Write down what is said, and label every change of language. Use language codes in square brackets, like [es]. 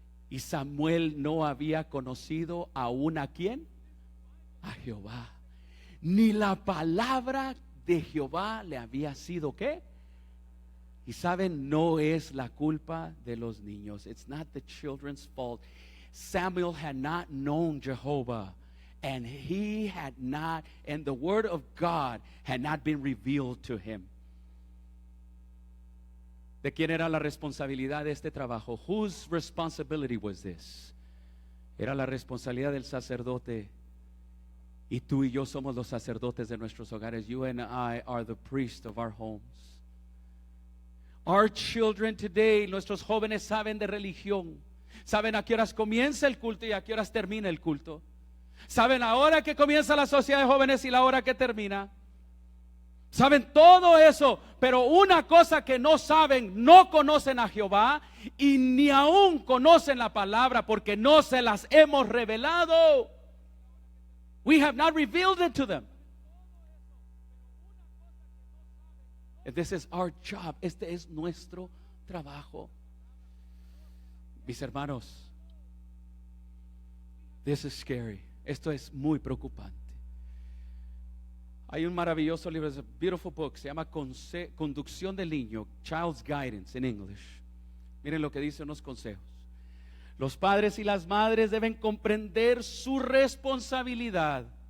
[es] Y Samuel no había conocido aún a quién? A Jehová. Ni la palabra de Jehová le había sido ¿qué? Y saben, no es la culpa de los niños. [en] It's not the children's fault. Samuel had not known Jehovah, and the word of God had not been revealed to him. [es] ¿De quién era la responsabilidad de este trabajo? [en] Whose responsibility was this? [es] Era la responsabilidad del sacerdote. Y tú y yo somos los sacerdotes de nuestros hogares. [en] You and I are the priests of our homes. Our children today, [es] nuestros jóvenes saben de religión. Saben a qué horas comienza el culto y a qué horas termina el culto. Saben la hora que comienza la sociedad de jóvenes y la hora que termina. Saben todo eso, pero una cosa que no saben, no conocen a Jehová y ni aún conocen la palabra porque no se las hemos revelado. [en] We have not revealed it to them. This is our job. [es] Este es nuestro trabajo. Mis hermanos, [en] this is scary. [es] Esto es muy preocupante. Hay un maravilloso libro, [en] it's a beautiful book, [es] se llama Conducción del Niño, Child's Guidance in English. Miren lo que dice unos consejos. Los padres y las madres deben comprender su responsabilidad.